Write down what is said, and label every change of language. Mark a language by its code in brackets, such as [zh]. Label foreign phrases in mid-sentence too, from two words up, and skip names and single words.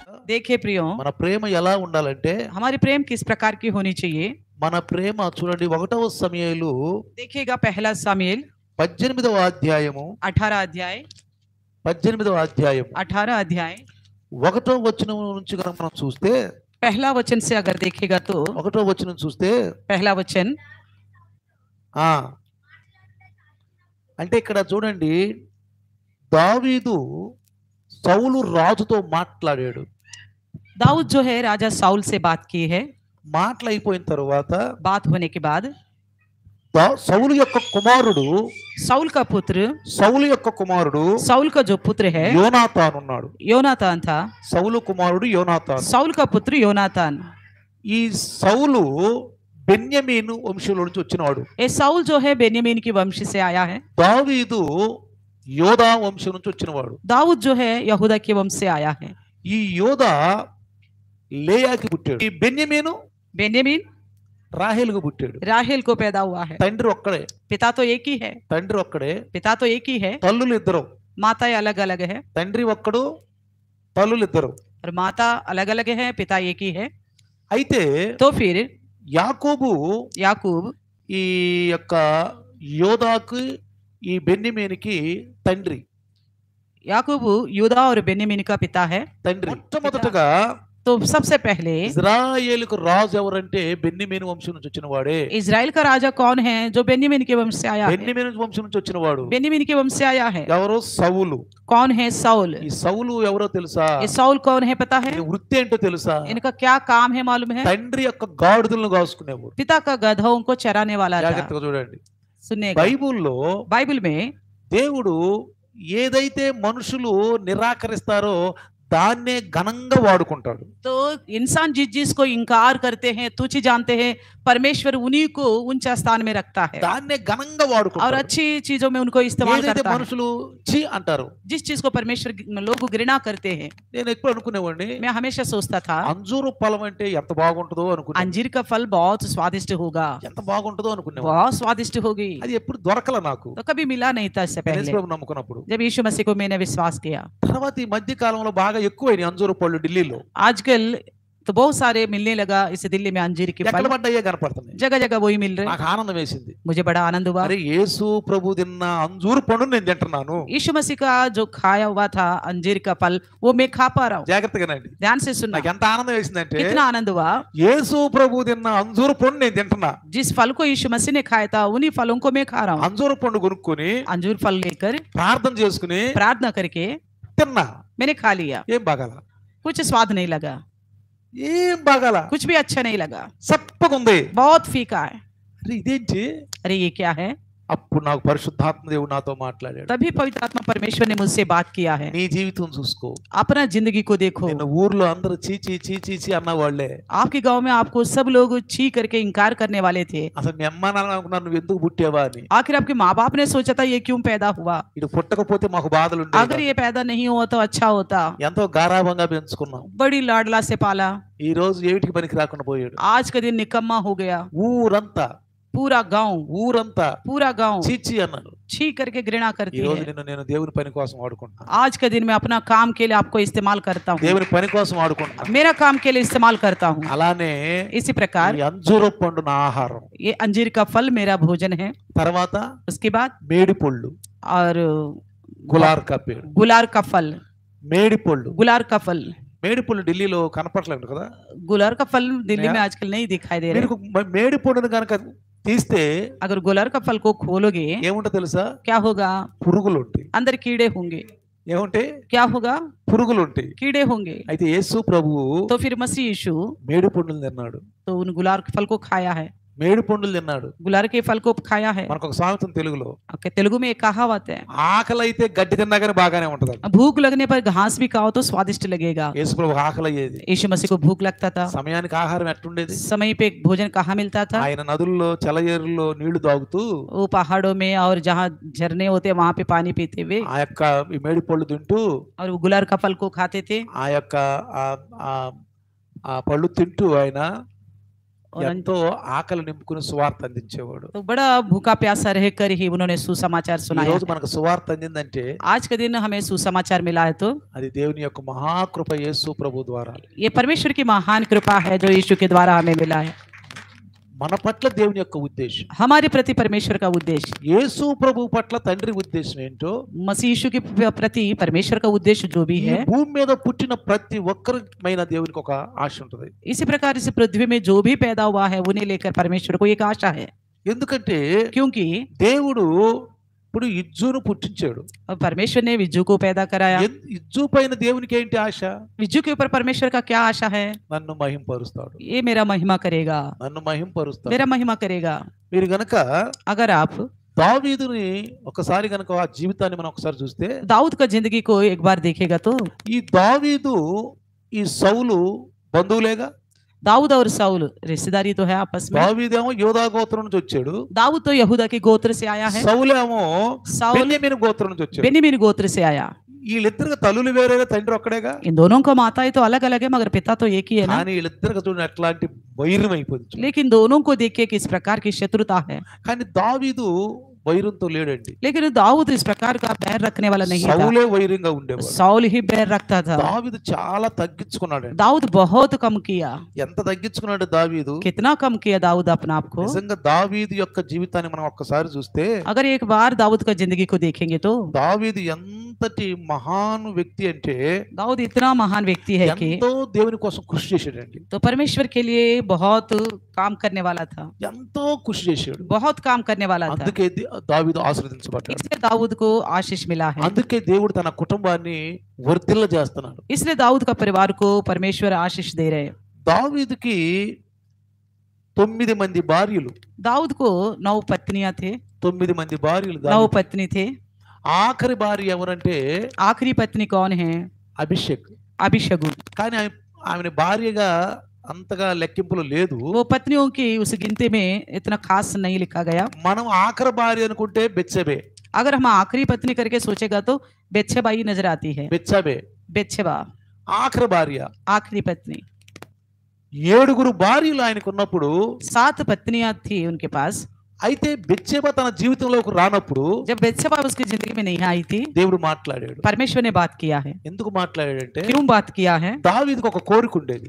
[hi] देखिए प्रियो, [te] మన ప్రేమ ఎలా ఉండాలంటే [hi] हमारी प्रेम किस प्रकार की होनी चाहिए। [te] మన ప్రేమ చూడండి 1వ సమూయేలు [hi] देखिएगा पहला सामुएल [te] 18వ అధ్యాయము [hi] 18 अध्याय [te] 18వ అధ్యాయము [hi] 18 अध्याय [te] 1వ వచనం నుంచి కనుక మనం చూస్తే [hi] पहला वचन से अगर देखेगा तो [te] 1వ వచనం చూస్తే [hi] पहला वचन [te] అంటే ఇక్కడ చూడండి దావీదు సౌలు రాజుతో మాట్లాడాడు. [hi] दाऊद जो है राजा साउल से बात की है। [te] మాట్లాడిపోయిన తర్వాత [hi] बात होने के बाद [te] సౌలు యొక్క కుమారుడు [hi] साउल का पुत्र [te] సౌలు యొక్క కుమారుడు [hi] साउल का जो पुत्र है [te] యోనాతాన్ ఉన్నాడు. [hi] योनातान था। [te] సౌలు కుమారుడు యోనాతాన్. [hi] साउल का पुत्र योनातान। [te] ఈ సౌలు బెన్యమీను వంశంలో నుంచి వచ్చినవాడు. [hi] ये साउल जो है बेन्यामीन की वंश से आया है। [te] దావీదు యోధా వంశం నుంచి వచ్చినవాడు. [hi] दाऊद जो है यहूदा के वंश से आया है। [te] ఈ యోధా లేయాకి పుట్టాడు. ఈ బెన్యమీను [hi] बेन्यामीन [te] రాహేలుకు పుట్టాడు. [hi] राहेल को पैदा हुआ है। [te] తండ్రి ఒక్కడే. [hi] पिता तो एक ही है। [te] తండ్రి ఒక్కడే, [hi] पिता तो एक ही है, [te] తల్లులు ఇద్దరు. [hi] माताएं अलग अलग है। [te] తండ్రి ఒక్కడు, తల్లులు ఇద్దరు. [hi] और माता अलग अलग है, पिता एक ही है। [te] అయితే [hi] तो फिर [te] యాకోబు [hi] याकूब [te] ఈ యొక్క యోధాకు ఈ బెన్యమీనుకి తండ్రి. [hi] याकूब यूदा और बेन्यामीन का पिता है। [te] తండ్రి మొట్టమొదటగా [hi] तो सबसे पहले [te] ఇజ్రాయేలుకు రాజు ఎవరంటే బెన్యమీను వంశం నుంచి వచ్చిన వాడే. [hi] इजराइल का राजा कौन है? जो बेन्यामीन के वंश से आया है। [te] బెన్యమీను వంశం నుంచి వచ్చిన వాడు [hi] बेन्यामीन के वंश से आया है। [te] ఎవరో సౌలు. [hi] कौन है? साउल। [te] ఈ సౌలు ఎవరో తెలుసా? [hi] ये साउल कौन है पता है? [te] ఈయన వృత్తి ఏంటో తెలుసా? [hi] इनका क्या काम है मालूम है? [te] తండ్రి యొక్క గాడిదలను కాసుకునేవాడు. [hi] पिता का गधाओं को चराने वाला था। [te] జాగ్రత్తగా చూడండి. [hi] सुनिएगा, [te] బైబిల్లో [hi] बाइबल में [te] దేవుడు ఏదైతే మనుషులు నిరాకరిస్తారో దాన్నే ఘనంగా వాడుకుంటాడు. [hi] तो इंसान जिस जिसको इनकार करते हैं, तुच्छ जानते हैं, परमेश्वर उन्हीं को ऊंचा स्थान में रखता है [te] దాన్నే ఘనంగా [hi] और [te] వాడుకుంటాడు. [hi] अच्छी चीजों में उनको इस्तेमाल [te] ఏదైతే [hi] करता है। [te] మనుషులు ఛీ అంటారు. [hi] जिस चीज को परमेश्वर लोग घृणा करते हैं। [te] నేను ఎప్పుడు అనుకునేవాడిని [hi] मैं हमेशा सोचता था [te] అంజూరు ఫలం అంటే ఎంత బాగుంటుందో అనుకున్నాను. [hi] अंजीर का फल बहुत स्वादिष्ट होगा, [te] ఎంత బాగుంటుందో అనుకునేవాడిని. [hi] बहुत स्वादिष्ट होगी। [te] అది ఎప్పుడు దొరకల నాకు. [hi] तो कभी मिला नहीं था इससे पहले [te] యేసుప్రభు నమ్ముకున్నప్పుడు. [hi] जब यीशु मसीह को मैंने विश्वास किया। [te] తర్వాత ఈ మధ్య కాలంలో బాగా ఎక్కువైనాయి అంజూరు పళ్ళు ఢిల్లీలో. [hi] आजकल तो बहुत सारे मिलने लगा इस दिल्ली में अंजीर के [te] ఎక్కడ [hi] फल, [te] పడ్డాయే కనపడుతున్నాయి. [hi] जगह जगह वही मिल रहे। [te] నాకు ఆనందం వేసింది. [hi] मुझे बड़ा आनंद हुआ। [te] అరే యేసు ప్రభు తిన్న అంజూరు పండు నేను తింటున్నాను. [hi] यीशु मसीह का जो खाया हुआ था अंजीर का फल वो मैं खा पा रहा हूँ। [te] జాగ్రత్తగానండి. [hi] ध्यान से सुनना, [te] నాకు ఎంత ఆనందం వేసిందంటే [hi] कितना आनंद हुआ। [te] యేసు ప్రభు తిన్న అంజూరు పండు నేను తింటున్నా. [hi] जिस फल को यीशु मसीह ने खाया था उन्हीं फलों को मैं खा रहा हूँ। [te] అంజూరు పండు కొనుక్కొని [hi] अंजीर फल लेकर [te] ప్రార్థన చేసుకుని [hi] प्रार्थना करके [te] తిన్నా. [hi] मैंने खा लिया। [te] ఏం బాగాల, [hi] कुछ स्वाद नहीं लगा, [te] ఏం బాగాల, [hi] कुछ भी अच्छा नहीं लगा, [te] సప్పగా ఉంది. [hi] बहुत फीका है। [te] అరే ఇదేంటి? [hi] अरे ये क्या है? [te] అప్పుడు నాకు పరిశుద్ధాత్మ దేవుడు నాతో మాట్లాడాడు. [hi] तभी पवित्र आत्मा परमेश्वर ने मुझसे बात किया है। [te] నీ జీవితం చూసుకో. [hi] अपना जिंदगी को देखो। [te] నిన్న ఊర్లో అందరూ చీచి చీచి చీ అన్న వాళ్ళే. [hi] आपके गांव में आपको सब लोग छी करके इनकार करने वाले थे। [te] అసలు మీ అమ్మ నాన్న అనుకున్నారు నువ్వు ఎందుకు పుట్టావా అని. [hi] आखिर आपके माँ बाप ने सोचा था ये क्यों पैदा हुआ, [te] ఇటు పుట్టకపోతే మాకు బాధలు [hi] अगर [te] ఉండేవి. [hi] ये पैदा नहीं हुआ तो अच्छा होता। [te] ఎంతో గారాభంగా పెంచుకున్నాం. [hi] बड़ी लाडला से पाला, [te] ఈ రోజు ఏటికి పనికి రాకుండా పోయాడు. [hi] आज का दिन निकम्मा हो गया। [te] ఊరంతా [hi] पूरा गांव [te] చీచి అన్నారు. [hi] छी करके घृणा करती [te] ఈ రోజు [hi] है। [te] నిన్ను నేను దేవుని పని కోసం వాడుకుంటున్నాను. [hi] आज के दिन मैं अपना काम के लिए आपको इस्तेमाल करता हूँ, [te] దేవుని పని కోసం వాడుకుంటున్నాను. [hi] मेरा काम के लिए इस्तेमाल करता हूँ। [te] అలానే [hi] इसी प्रकार [te] ఈ అంజూరు పండు నా ఆహారం. [hi] ये अंजीर का फल मेरा भोजन है। [te] తర్వాత [hi] उसके बाद [te] మేడి పళ్ళు, [hi] और गुलार का పేరు, गुलार का फल, [te] మేడి పళ్ళు. [hi] गुलार का फल। [te] మేడి పళ్ళు ఢిల్లీలో కనపడలేదు కదా. [hi] गुलार का फल दिल्ली में आजकल नहीं दिखाई दे [te] మీరు [hi] रहे। [te] మేడి పండును కనుక తీస్తే [hi] अगर गुलार का फल को खोलोगे [te] ఏముంటో తెలుసా? [hi] क्या होगा? [te] పురుగులు ఉంటాయి. [hi] अंदर कीड़े होंगे। [te] ఏముంటాయి? [hi] क्या होगा? [te] పురుగులు ఉంటాయి. [hi] कीड़े होंगे। [te] అయితే యేసు ప్రభువు [hi] तो फिर मसीह यीशु [te] మేడి పండులు తిన్నాడు. [hi] तो उन गुलार के फल को खाया है, [te] మేడి పండులు తిన్నాడు. [hi] गुलार के फल को खाया है। [te] మనకు ఒక సామెత తెలుగులో, [hi] तेलुगु में एक कहावत है, [te] ఆకలి అయితే గడ్డి తిన్నా కానీ బాగానే ఉంటది. [hi] भूख लगने पर घास भी खाओ तो स्वादिष्ट लगेगा। [te] యేసు ప్రభు ఆకలి అయ్యేది. [hi] यीशु मसीह को भूख लगता था। [te] సమయానికి ఆహారం ఎట్టుండేది? [hi] समय पे भोजन कहाँ मिलता था? [te] ఆయన నదుల్లో చలయేరుల్లో నీళ్లు తాగుతూ [hi] वो पहाड़ों में और जहाँ झरने होते वहां पे पानी पीते हुए [te] ఆ యొక్క ఈ మేడి పళ్ళు తింటూ [hi] और वो गुलार का फल को खाते थे। [te] ఆ యొక్క ఆ పళ్ళు తింటూ ఆయన [hi] और [te] ఎంతో ఆకలి నింపుకుని సువార్త అందించేవాడు. [hi] तो बड़ा भूखा प्यासा रहकर ही उन्होंने सुसमाचार [te] ఈ [hi] सुनाया [te] రోజు [hi] है। [te] మనకు సువార్త అందిందంటే [hi] आज के दिन हमें सुसमाचार मिला है तो [te] అది దేవుని యొక్క మహాకృప యేసు ప్రభు ద్వారా. [hi] ये परमेश्वर की महान कृपा है जो यीशु के द्वारा हमें मिला है। [te] మన పట్ల దేవుని యొక్క ఉద్దేశం, [hi] हमारे प्रति परमेश्वर का उद्देश्य, [te] యేసు ప్రభు పట్ల తండ్రి ఉద్దేశం ఏంటో, [hi] मसीह यीशु के प्रति परमेश्वर का उद्देश्य जो भी [te] ఈ [hi] है, [te] భూమి మీద పుట్టిన ప్రతి ఒక్కరిమైన దేవునికి ఒక ఆశ ఉంటుంది. [hi] इसी प्रकार इस पृथ्वी में जो भी पैदा हुआ है उन्हें लेकर परमेश्वर को एक आशा है। [te] ఎందుకంటే [hi] क्योंकि [te] దేవుడు ఇప్పుడు ఇజ్జును పుట్టించాడు. [hi] परमेश्वर ने विज्जू को पैदा कराया। [te] ఇజ్జు పైన దేవునికి ఏంటి ఆశ? [hi] विज्जू के ऊपर परमेश्वर का क्या आशा है? [te] నన్ను మహింపరుస్తాడు, [hi] ये मेरा महिमा करेगा, [te] నన్ను మహింపరుస్తాడు. [hi] मेरा महिमा करेगा। [te] మీరు గనక [hi] अगर आप [te] దావీదుని ఒకసారి గనక ఆ జీవితాన్ని మనం ఒకసారి చూస్తే, [hi] दाऊद का जिंदगी को एक बार देखेगा तो [te] ఈ దావీదు ఈ సౌలు బంధువులేగా. [hi] दाऊद और साउल रिश्तेदारी तो है आपस में। [te] దావీదేమో యోధా గోత్రం నుంచి వచ్చాడు, [hi] दाऊद तो यहूदा के गोत्र से आया है, [te] సౌలేమో [hi] साउल [te] బెన్యామీను గోత్రం నుంచి వచ్చాడు. [hi] बेन्यामीन गोत्र से आया। [te] వీళ్ళిద్దరికి తల్లులు వేరేగా తండ్రి ఒక్కడేగా. [hi] इन दोनों को माताएं तो अलग अलग है मगर पिता तो एक ही है ना। [te] కానీ వీళ్ళిద్దరికి చూడండి ఎట్లాంటి వైరం అయిపోయింది. [hi] लेकिन दोनों को देखिए किस प्रकार की शत्रुता है। [te] కానీ దావీదు వైరంతో లేడండి. [hi] लेकिन दाऊद इस प्रकार का बैर रखने वाला नहीं था, [te] సౌలే వైరంగా ఉండేవాడు. [hi] साउल ही बैर रखता था। [te] దావీదు చాలా తగ్గించుకున్నాడు. [hi] दाऊद बहुत कम किया। [te] ఎంత తగ్గించుకున్నాడు దావీదు? [hi] कितना कम किया दाऊद अपने आप को। [te] నిజంగా దావీదు యొక్క జీవితాన్ని మనం ఒక్కసారి చూస్తే, [hi] अगर एक बार दाऊद का जिंदगी को देखेंगे तो [te] దావీదు ఎంతటి మహాన్ వ్యక్తి అంటే [hi] दाऊद इतना महान व्यक्ति है कि [te] ఎంతో దేవుని కోసం కృషి చేశాడండి. [hi] तो परमेश्वर के लिए बहुत काम करने वाला था, [te] ఎంతో కృషి చేశాడు. [hi] बहुत काम करने वाला था। [te] అందుకే దావీదు ఆశీర్వదించబడ్డాడు. [hi] इसलिए दाऊद को आशीष मिला है। [te] అందుకే దేవుడు తన కుటుంబాన్ని వర్ధిల్ల చేస్తున్నాడు. [hi] इसलिए दाऊद का परिवार को परमेश्वर आशीष दे रहे हैं। [te] దావీదుకి 9 మంది భార్యలు, [hi] दाऊद को 9 पत्नियां थे, [te] 9 మంది భార్యలు. [hi] 9 पत्नी थे। [te] ఆఖరి భార్య ఎవరంటే [hi] आखिरी पत्नी कौन है? [te] అభిషేక్. [hi] अभिषगुन। [te] కానీ ఆమె భార్యగా అంతగా లెక్కింపులో లేదు. [hi] वो पत्नियों की उस गिनती में इतना खास नहीं लिखा गया। [te] మనం ఆఖరి భార్య అనుకుంటే బెత్షెబే. [hi] अगर हम आखिरी पत्नी करके सोचेगा तो बेत्शेबा ही नजर आती है। [te] బెత్షెబే [hi] बेत्शेबा [te] ఆఖరి భార్య. [hi] आखिरी पत्नी। [te] 7 భార్యలు ఆయనకు ఉన్నప్పుడు [hi] 7 पत्नियां थी उनके पास। [te] అయితే బెత్షెబ తన జీవితంలోకి రానప్పుడు [hi] जब बेत्शेबा उसकी जिंदगी में नहीं आई थी, [te] దేవుడు మాట్లాడాడు. [hi] परमेश्वर ने बात किया है। [te] ఎందుకు మాట్లాడాడంటే [hi] क्यों बात किया है? [te] దావీదుకు ఒక కోరిక ఉండేది.